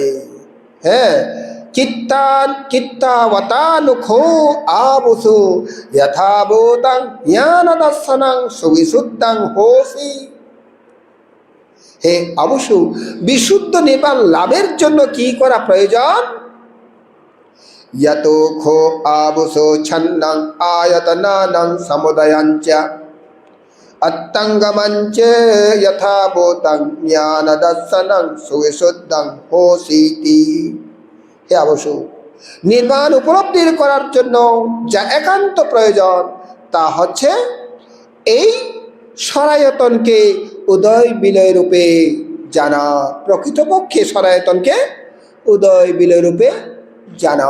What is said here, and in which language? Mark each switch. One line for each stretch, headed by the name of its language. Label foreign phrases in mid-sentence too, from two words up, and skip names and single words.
Pali: হ্যাঁ, চিত্তাবতানুখো আবসু যথাভূতং জ্ঞান দর্শনং সুবিশুদ্ধং হোসি।
Bangla: হে অবশ্য বিশুদ্ধ নির্বাণ লাভের জন্য কি করা প্রয়োজন?
Pali: যতো খো আবসো ছন্নং আয়তনানং সমুদয়ঞ্চ অত্যঙ্গমঞ্চ যথাভূতং জ্ঞান দর্শনং সুবিশুদ্ধং হোসিতি।
Bangla: হে অবশ্য নির্বাণ উপলব্ধির করার জন্য যা একান্ত প্রয়োজন তা হচ্ছে এই সরায়তনকে উদয় বিলয় রূপে জানা। প্রকৃতপক্ষে সরায়তনকে উদয় বিলয় রূপে জানো।